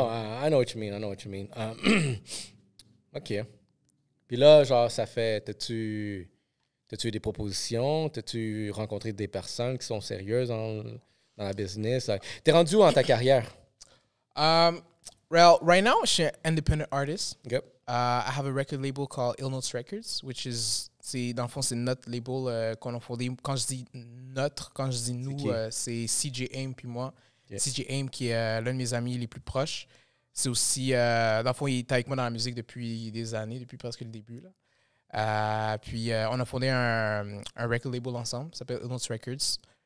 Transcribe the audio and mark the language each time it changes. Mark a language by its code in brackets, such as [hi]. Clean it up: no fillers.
[en] Non, I know what you mean. OK. [fr] Puis là, genre, ça fait... T'as-tu eu des propositions? T'as-tu rencontré des personnes qui sont sérieuses dans la business? T'es rendu où dans ta carrière? [en] Well, right now, [fr] je suis un [en] independent artist. Okay. I have a record label called Ill Notes Records, which is... [fr] Dans le fond, c'est notre label qu'on a fondé. Quand je dis notre, quand je dis nous, c'est CJ Aim puis moi. Yeah. CJ Aim qui est l'un de mes amis les plus proches. C'est aussi, dans le fond, il est avec moi dans la musique depuis des années, depuis presque le début. Là. Puis on a fondé un record label ensemble, ça s'appelle Ill Notes Records.